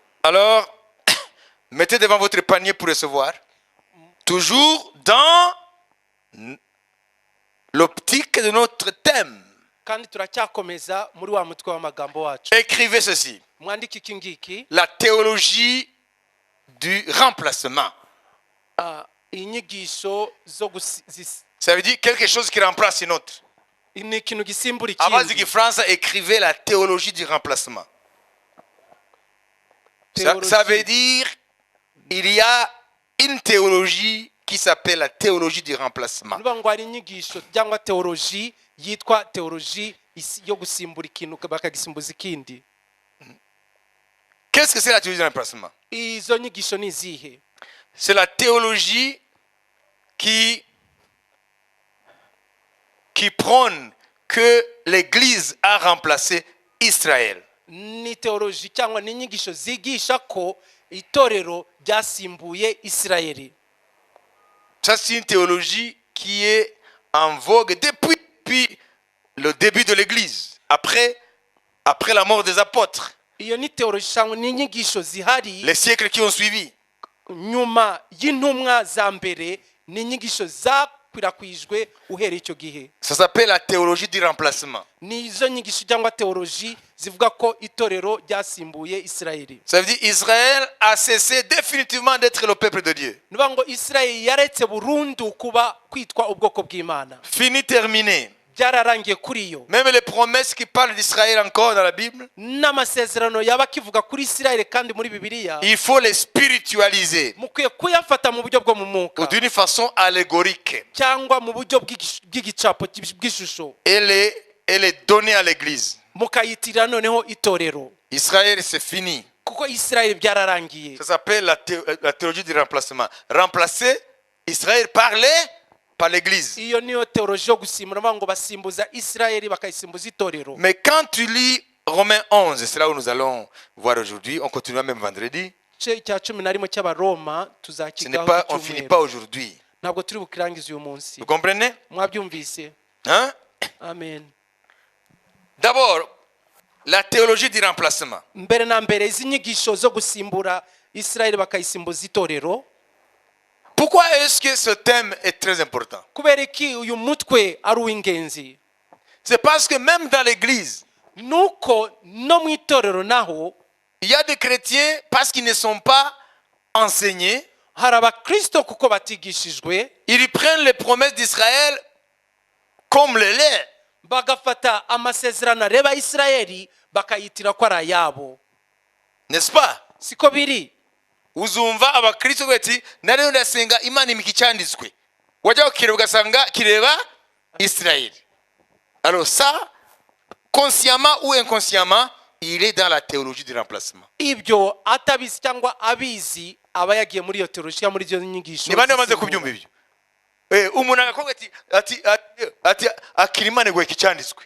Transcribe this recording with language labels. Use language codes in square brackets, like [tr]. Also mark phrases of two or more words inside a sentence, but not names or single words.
[fr] Alors, mettez devant votre panier pour recevoir. Toujours dans l'optique de notre thème. [rw] kandi turacyakomeza muri wa mutwe w'amagambo wacu. [fr] Écrivez ceci. [rw] Mwandike iki ngiki. [fr] La théologie du remplacement. [rw] Inyigisho zo [fr] Ça veut dire quelque chose qui remplace une autre. [rw] ni ikintu gisimbura [fr] Avant du [rw] ikindi. [fr] français, écrivez la théologie du remplacement. Ça veut dire il y a une théologie qui s'appelle la théologie du remplacement. [rw] Nuba ngo ari inyigisho cyangwa teoloji yitwa teoloji yo gusimbura ikintu bakagisimbuza ikindi. [fr] Qu'est-ce que c'est la théologie du remplacement? [rw] Izo nyigisho ni izihe? [fr] C'est la théologie qui prône que l'Église a remplacé Israël. [rw] Ni teoloji cyangwa ni inyigisho zigisha ko itorero ryasimbuye Isirayeli. [fr] Ça, c'est une théologie qui est en vogue depuis le début de l'Église, après la mort des apôtres, [rw] Iyo ni teoloji cyangwa ni inyigisho zihari [fr] les siècles qui ont suivi. [rw] nyuma y'intumwa za mbere, ni inyigisho zakwirakwijwe uhereye icyo gihe. [fr] Ça s'appelle la théologie du remplacement. [rw] Ni izo nyigisho cyangwa teoloji zivuga ko itorero ryasimbuye Isirayeli. [fr] Ça veut dire Israël a cessé définitivement d'être le peuple de Dieu. [rw] Nuba ngo Isirayeli yaretse burundu kuba kwitwa ubwoko bw'Imana. [fr] Fini, terminé. [rw] Byararangiye kuri yo. [fr] Même les promesses qui parlent d'Israël encore dans la Bible, [rw] N'amasezerano yaba kivuga kuri Isirayeli kandi muri Bibiliya, [fr] il faut les spiritualiser [rw] mukwiye kuyafata mu buryo bwo mu mwuka [fr] d'une façon allégorique [rw] cyangwa mu buryo bw'igicapo bw'ishusho, [fr] et les donner à l'Église. [rw] mukayitirira noneho itorero, [fr] Israël, c'est fini. [rw] kuko Isirayeli byararangiye. [fr] Ça s'appelle la théologie du remplacement. Remplacer Israël par l'Église. [rw] Iyo niyo teoloji yo gusimbura, ngo basimbuza Isirayeli bakayisimbuza itorero. [fr] Mais quand tu lis Romains 11, c'est là où nous allons voir aujourd'hui, on continuera même vendredi. [rw] Cya 11 cy'Abaroma tuzakigaho. [fr] On ne finit pas aujourd'hui. [rw] Ntabwo turi bukirangize uyu munsi. [fr] Vous comprenez? [rw] Mwabyumvise? [fr] Hein? Amen. D'abord, la théologie du remplacement. [rw] Mbere na mbere izi nyigisho zo gusimbura Isirayeli bakayisimbuza itorero. [fr] Pourquoi est-ce que ce thème est très important? [rw] Kubera iki uyu mutwe ari uw'ingenzi? [fr] C'est parce que même dans l'église, [rw] Nuko no mu itorero naho [fr] il y a des chrétiens, parce qu'ils ne sont pas enseignés, [rw] hari abakristo kuko batigishijwe, [fr] ils prennent les promesses d'Israël comme le lait. [rw] bagafata amasezerano areba Isirayeli bakayitira ko ari ayabo. [fr] N'est-ce pas? [rw] Siko biri. Uzumva abakristo bati nari ndasenga Imana imiki cyanditswe. Wajya ukireba ugasanga kireba Israël. [fr] Alors ça, consciemment ou inconsciemment, il est dans la théologie du remplacement. [rw] Ibyo atabizi cyangwa abizi aba yagiye muri iyo teoloji muri izo nyigisho. Ni bande bamaze kubyumva ibyo? Umuntu akakubwira ati akirimane gwe kicyanditswe.